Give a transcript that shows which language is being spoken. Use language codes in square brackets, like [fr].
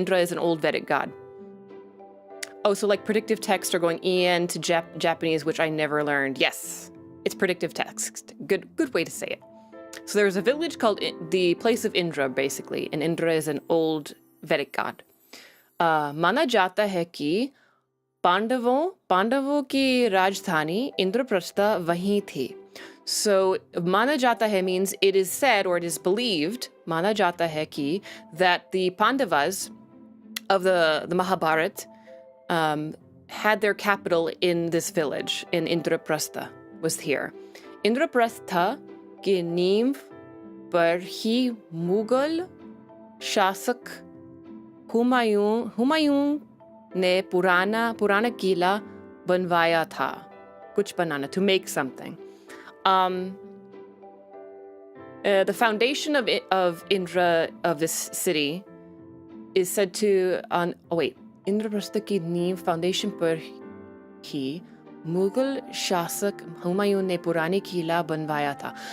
[en] Indra is an old Vedic god. Oh, so like predictive text or going EN to Japanese, which I never learned. Yes, it's predictive text. Good way to say it. So there's a village called the place of Indra, basically, and Indra is an old Vedic god. [hi] माना जाता है कि पांडवों की राजधानी इंद्रप्रस्थ वहीं थी. [en] So [hi] माना जाता है [en] means it is said or it is believed, [hi] माना जाता है कि, [en] that the Pandavas of the Mahabharata had their capital in this village, in Indraprastha, was here. [hi] Indraprastha की नींव पर ही मुगल शासक हुमायूं ने पुराना किला बनवाया था. कुछ बनाना, [en] to make something. The foundation of Indra, of this city, is said to [hi] Indraprastha की नींव [en] foundation [hi] पर ही Mughal शासक हुमायूं ने पुरानी किला बनवाया था.